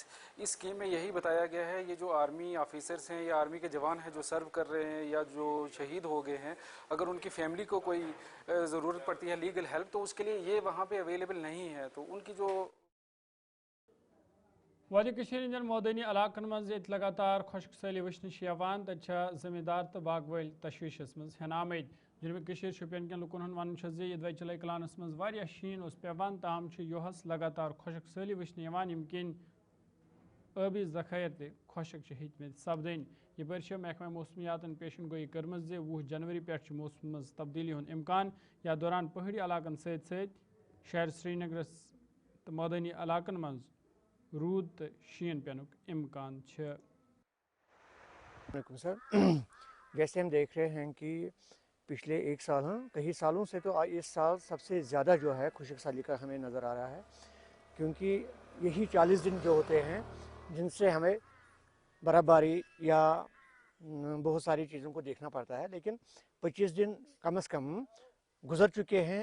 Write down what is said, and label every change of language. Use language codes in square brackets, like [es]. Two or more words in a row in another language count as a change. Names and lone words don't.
[hi] इस स्कीम में यही बताया गया है ये जो [en] army officers [hi] हैं या आर्मी के जवान हैं जो सर्व कर रहे हैं या जो शहीद हो गए हैं, अगर उनकी फैमिली को कोई ज़रूरत पड़ती है [en] legal help [hi] तो उसके लिए ये वहाँ पे अवेलेबल नहीं है। तो उनकी जो [ks] वादी इंजन मौदनी इलाकन मज लगातार खुश्क सैली वचन तथा जमींदार तो बाग वाल तशवीशस मज हन आमद। जनूबी शुपियन कन लुकन वन ये चले कलानस मज शीन पेवान ताम योहस लगातार खुश्क सैली वचन यम किन आबी जखायर ते खुश्क हेतम सपदन। यपर महकमा मौसमियातन पेशन गोई कर्म 20 जनवरी पे मौसम मज तब्दीली हुन इम्कान। या दौरान पहाड़ी इलाकन शहर श्रीनगर तो मौदनी इलाकन मज रूद तो शीन पेनुक इम्कान। [hi] सर जैसे हम देख रहे हैं कि पिछले एक साल कई सालों से तो इस साल सबसे ज़्यादा जो है खुशक साली का हमें नज़र आ रहा है, क्योंकि यही 40 दिन जो होते हैं जिनसे हमें बर्फ़बारी या बहुत सारी चीज़ों को देखना पड़ता है, लेकिन 25 दिन कम से कम गुजर चुके हैं।